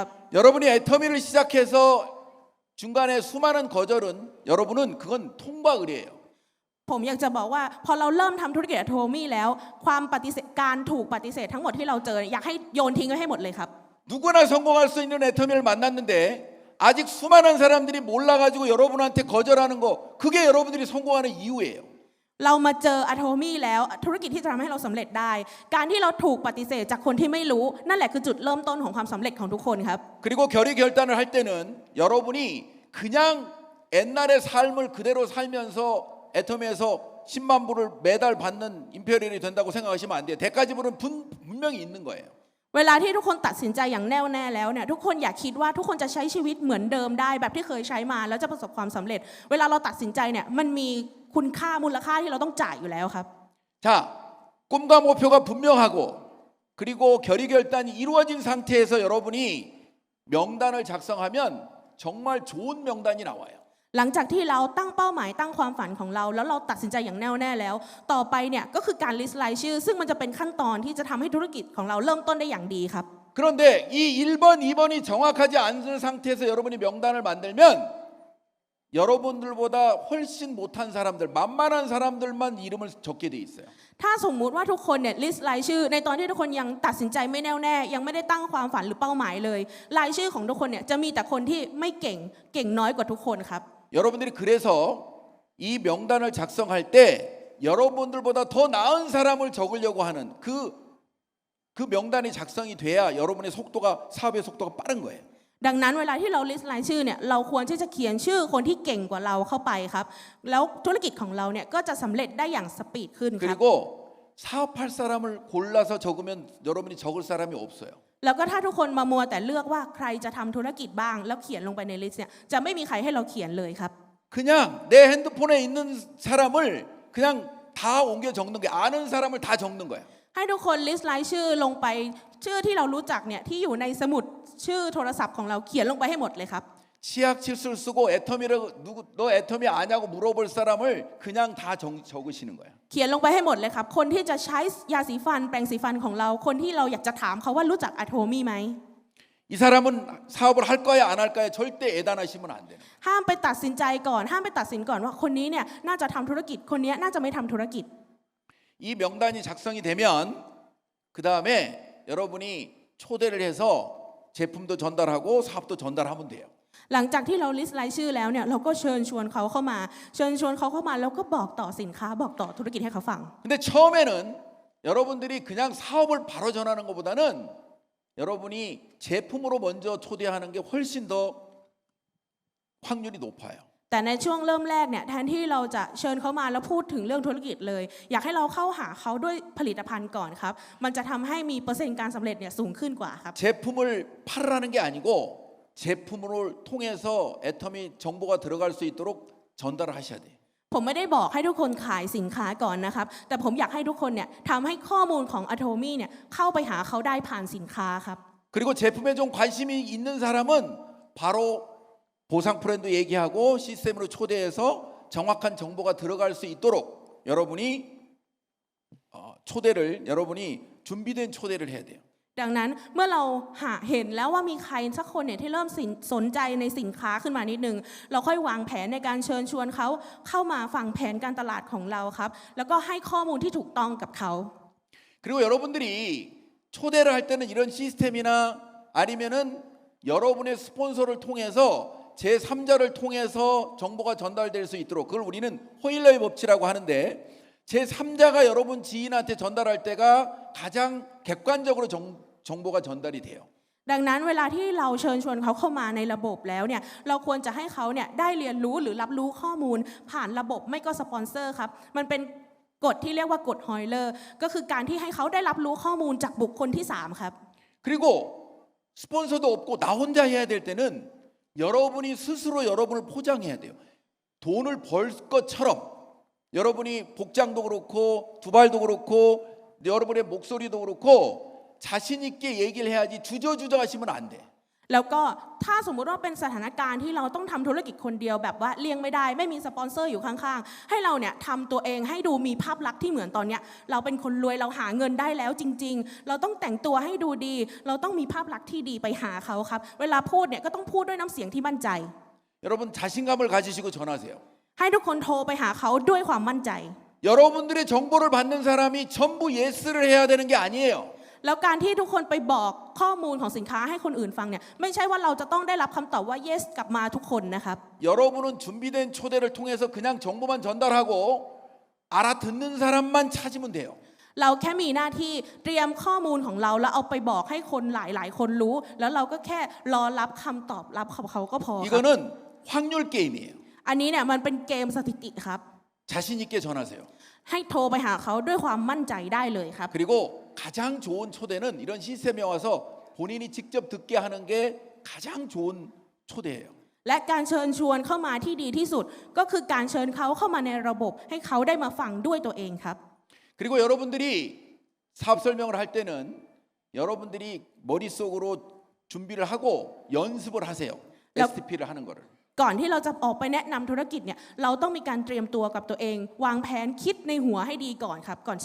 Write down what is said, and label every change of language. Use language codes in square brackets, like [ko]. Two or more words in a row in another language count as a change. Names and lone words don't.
[ko] 여러분이 애터미를 시작해서 중간에 수많은 거절은 여러분은 그건 통과의례예요. [th] ผมอยากจะบอกว่าพอเราเริ่มทำธุรกิจอะโทมี่แล้วความปฏิเสธการถูกปฏิเสธทั้งหมดที่เราเจออยากให้โยนทิ้งไว้ให้หมดเลยครับ [ko] 누구나 성공할 수 있는 애터미를 만났는데 아직 수많은 사람들이 몰라가지고 여러분한테 거절하는 거 그게 여러분들이 성공하는 이유예요. [th] เรามาเจออะโทมี่แล้วธุรกิจที่จะทำให้เราสำเร็จได้การที่เราถูกปฏิเสธจากคนที่ไม่รู้นั่นแหละคือจุดเริ่มต้นของความสำเร็จของทุกคนครับ [ko] 그리고 결의 결단을 할 때는 여러분이 그냥 옛날의 삶을 그대로 살면서 애터미에서 10만 불을 매달 받는 임페리얼이 된다고 생각하시면 안 돼요. 대가 지불은 분명히 있는 거예요. [th] เวลาที่ทุกคนตัดสินใจอย่างแน่วแน่แล้วเนี่ยทุกคนอย่าคิดว่าทุกคนจะใช้ชีวิตเหมือนเดิมได้แบบที่เคยใช้มาแล้วจะประสบความสำเร็จเวลาเราตัดสินใจเนี่ยมันมีคุณค่ามูลค่าที่เราต้องจ่ายอยู่แล้วครับ [ko] 자, 꿈과 목표가 분명하고 그리고 결의 결단이 이루어진 상태에서 여러분이 명단을 작성하면 정말 좋은 명단이 나와요. [th] หลังจากที่เราตั้งเป้าหมายตั้งความฝันของเราแล้วเราตัดสินใจอย่างแน่วแน่แล้วต่อไปเนี่ยก็คือการลิสต์รายชื่อซึ่งมันจะเป็นขั้นตอนที่จะทำให้ธุรกิจของเราเริ่มต้นได้อย่างดีครับ [ko] 그런데 이 1번, 2번이 정확하지 않은 상태에서 여러분이 명단을 만들면 여러분들보다 훨씬 못한 사람들, 만만한 사람들만 이름을 적게 돼 있어요. [th] ถ้าสมมุติว่าทุกคนเนี่ยลิสต์รายชื่อในตอนที่ทุกคนยังตัดสินใจไม่แน่วแน่ยังไม่ได้ตั้งความฝันหรือเป้าหมายเลยรายชื่อของทุกคนเนี่ยจะมีแต่คนที่ไม่เก่งน้อยกว่าทุกคนครับ [ko] 여러분들이 그래서 이 명단을 작성할 때 여러분들보다 더 나은 사람을 적으려고 하는 그 명단이 작성이 돼야 여러분의 속도가 사업의 속도가 빠른 거예요. [th] ดังนั้นเวลาที่เราลิสต์รายชื่อเนี่ยเราควรที่จะเขียนชื่อคนที่เก่งกว่าเราเข้าไปครับแล้วธุรกิจของเราเนี่ยก็จะสำเร็จได้อย่างสปีดขึ้นครับ [ko] 그리고 사업할 사람을 골라서 적으면 여러분이 적을 사람이 없어요. [th] แล้วก็ถ้าทุกคนมามัวแต่เลือกว่าใครจะทำธุรกิจบ้างแล้วเขียนลงไปในลิสต์เนี่ยจะไม่มีใครให้เราเขียนเลยครับ [ko] 그냥 내 핸드폰에 있는 사람을 그냥 다 옮겨 적는 게 아는 사람을 다 적는 거야. [th] ให้ทุกคนลิสต์รายชื่อลงไปชื่อที่เรารู้จักเนี่ยที่อยู่ในสมุดชื่อโทรศัพท์ของเราเขียนลงไปให้หมดเลยครับ [ko] 치약 칠수를 쓰고 애터미를 너 애터미 아냐고 물어볼 사람을 그냥 다 적으시는 거야. [th] เขียนลงไปให้หมดเลยครับคนที่จะใช้ยาสีฟันแปรงสีฟันของเราคนที่เราอยากจะถามเขาว่ารู้จักอะโทมี่ไหม [ko] 이 사람은 사업을 할 거야 안 할 거야 절대 애단하시면 안 돼요. [th] ห้ามไปตัดสินใจก่อนห้ามไปตัดสินก่อนว่าคนนี้เนี่ยน่าจะทำธุรกิจคนนี้น่าจะไม่ทำธุรกิจ [ko] 이 명단이 작성이 되면 그 다음에 여러분이 초대를 해서 제품도 전달하고 사업도 전달하면 돼요. [th] หลังจากที่เราลิสต์รายชื่อแล้วเนี่ยเราก็เชิญชวนเขาเข้ามาแล้วก็บอกต่อสินค้าบอกต่อธุรกิจให้เขาฟัง [ko] 근데 처음에는 여러분들이 그냥 사업을 바로 전하는 것보다는 여러분이 제품으로 먼저 초대하는 게 훨씬 더 확률이 높아요. [th] แต่ในช่วงเริ่มแรกเนี่ยแทนที่เราจะเชิญเขามาแล้วพูดถึงเรื่องธุรกิจเลยอยากให้เราเข้าหาเขาด้วยผลิตภัณฑ์ก่อนครับมันจะทำให้มีเปอร์เซ็นต์การสำเร็จเนี่ยสูงขึ้นกว่าครับ [ko] 제품을 팔으라는 게 아니고 제품을 통해서 애터미 정보가 들어갈 수 있도록 전달을 하셔야 돼요. [th] ผมไม่ได้บอกให้ทุกคนขายสินค้าก่อนนะครับแต่ผมอยากให้ทุกคนเนี่ยทำให้ข้อมูลของ Atomy เนี่ยเข้าไปหาเขาได้ผ่านสินค้าครับ [ko] 그리고 제품에 좀 관심이 있는 사람은 바로 보상 프렌드 얘기하고 시스템으로 초대해서 정확한 정보가 들어갈 수 있도록 여러분이 여러분이 준비된 초대를 해야 돼요. [th] ดังนั้นเมื่อเราเห็นแล้วว่ามีใครสักคนเนี่ยที่เริ่มสนใจในสินค้าขึ้นมานิดนึงเราค่อยวางแผนในการเชิญชวนเขาเข้ามาฟังแผนการตลาดของเราครับแล้วก็ให้ข้อมูลที่ถูกต้องกับเขา [ko] 그리고 여러분들이 초대를 할 때는 이런 시스템이나 아니면은 여러분의 스폰서를 통해서 제3자를 통해서 정보가 전달될 수 있도록 그걸 우리는 호일러의 법칙이라고 하는데 제3자가 여러분 지인한테 전달할 때가 가장 객관적으로 정보가 전달이 돼요. [th] ดังนั้นเวลาที่เราเชิญชวนเขาเข้ามาในระบบแล้วเนี่ยเราควรจะให้เขาเนี่ยได้เรียนรู้หรือรับรู้ข้อมูลผ่านระบบไม่ก็สปอนเซอร์ครับมันเป็นกฎที่เรียกว่ากฎฮอยเลอร์ก็คือการที่ให้เขาได้รับรู้ข้อมูลจากบุคคลที่3ครับ [ko] 그리고 스폰서도 없고 나 혼자 해야 될 때는 여러분이 스스로 여러분을 포장해야 돼요. 돈을 벌 것처럼 여러분이 복장도 그렇고 두발도 그렇고 여러분의 목소리도 그렇고 자신 있게 얘기를 해야지 주저주저 하시면 안 돼. [th] แล้วก็ถ้าสมมุติว่าเป็นสถานการณ์ที่เราต้องทำธุรกิจคนเดียวแบบว่าเลี่ยงไม่ได้ไม่มีสปอนเซอร์อยู่ข้างๆให้เราเนี่ยทำตัวเองให้ดูมีภาพลักษณ์ที่เหมือนตอนเนี้ยเราเป็นคนรวยเราหาเงินได้แล้วจริงๆเราต้องแต่งตัวให้ดูดีเราต้องมีภาพลักษณ์ที่ดีไปหาเขาครับเวลาพูดเนี่ยก็ต้องพูดด้วยน้ำเสียงที่มั่นใจ [ko] 여러분 자신감을 가지시고 전하세요. [th] ให้ทุกคนโทรไปหาเขาด้วยความมั่นใจ [ko] 여러분들의 정보를 받는 사람이 전부 예스를 해야 되는 게 아니에요. [th] แล้วการที่ทุกคนไปบอกข้อมูลของสินค้าให้คนอื่นฟังเนี่ยไม่ใช่ว่าเราจะต้องได้รับคำตอบว่า yes กลับมาทุกคนนะครับ [ko] 여러분은 준비된 초대를 통해서 그냥 정보만 전달하고 알아듣는 사람만 찾으면 돼요. [th] เราแค่มีหน้าที่เตรียมข้อมูลของเราแล้วเอาไปบอกให้คนหลายๆคนรู้แล้วเราก็แค่รอรับคำตอบรับของเขาก็พอครับ [ko] 이거는 확률 게임이에요. [th] อันนี้เนี่ยมันเป็นเกมสถิติครับ [ko] 자신 있게 전하세요. [th] ให้โทรไปหาเขาด้วยความมั่นใจได้เลยครับ [ko] 그리고 가장 좋은 초대는 이런 시스템에 와서 본인이 직접 듣게 하는 게 가장 좋은 초대예요. [th] และการเชิญชวนเข้ามาที่ดีที่สุดก็คือการเชิญเขาเข้ามาในระบบให้เขาได้มาฟังด้วยตัวเองครับ [ko] 그리고 여러분들이 사업 설명을 할 때는 여러분들이 머릿속으로 준비를 하고 연습을 하세요. STP를 하는 거를. [th] ก่อนที่เราจะออกไปแนะนำธุรกิจเนี่ยเราต้องมีการเตรียมตัวกับตัวเองวางแผนคิดในหัวให้ดีก่อนครับก่อนจะพูดออกไป